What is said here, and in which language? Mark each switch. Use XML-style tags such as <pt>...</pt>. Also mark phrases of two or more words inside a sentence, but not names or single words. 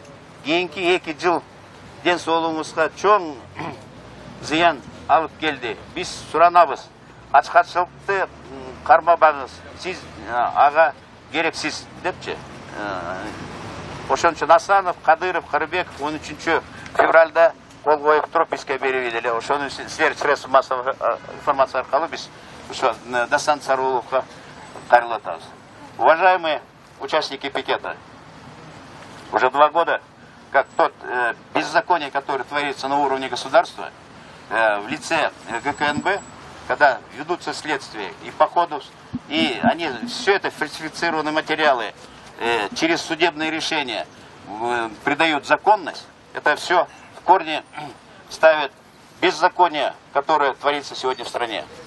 <ky>Кийинки 2 жыл ден соолугуңузга чоң зыян алып келди. Биз суранабыз. Ачкачылыкты кармабаңыз. Сиз ага керексиз депчи. Ошон үчүн Асанов, Кадыров, Карыбеков 13 февралда кол коюп туруп бизге берип эле. Ошону силер</ky> <ru>средства массовой информации</ru> <ky>аркылуу биз ошо Дастан Сарыголовго кайрылып атабыз.</ky> <ru>Уважаемые участники пикета, уже 2 года, как тот беззаконие, которое творится на уровне государства, в лице ГКНБ, когда ведутся следствия и по ходу, и они все это фальсифицированные материалы через судебные решения придают законность, это все в корне ставит беззаконие, которое творится сегодня в стране.</ru>